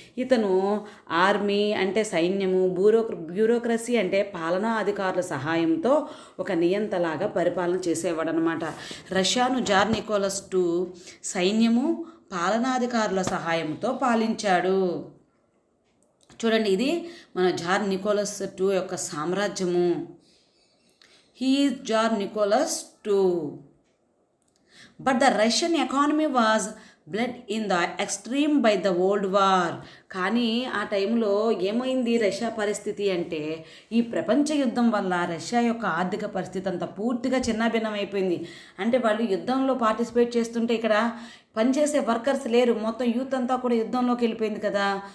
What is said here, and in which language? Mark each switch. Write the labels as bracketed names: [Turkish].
[Telugu] ఇతను ఆర్మీ అంటే సైన్యము, బ్యూరోక్రసీ అంటే పాలనా అధికారుల సహాయంతో ఒక నియంతలాగా పరిపాలన చేసేవాడు అనమాట. రష్యాను జార్ నికోలస్ II సైన్యము, పాలనాధికారుల సహాయంతో పాలించాడు. చూడండి, ఇది మన జార్ నికోలస్ II యొక్క సామ్రాజ్యము. [English] He is Tsar Nicholas II. But the Russian economy was bled in the extreme by the World War. [Telugu] కానీ ఆ టైంలో ఏమైంది రష్యా పరిస్థితి అంటే, ఈ ప్రపంచ యుద్ధం వల్ల రష్యా యొక్క ఆర్థిక పరిస్థితి అంతా పూర్తిగా చిన్నాభిన్నం అయిపోయింది. అంటే వాళ్ళు యుద్ధంలో పార్టిసిపేట్ చేస్తుంటే ఇక్కడ పనిచేసే వర్కర్స్ లేరు, మొత్తం యూత్ అంతా కూడా యుద్ధంలోకి వెళ్ళిపోయింది కదా.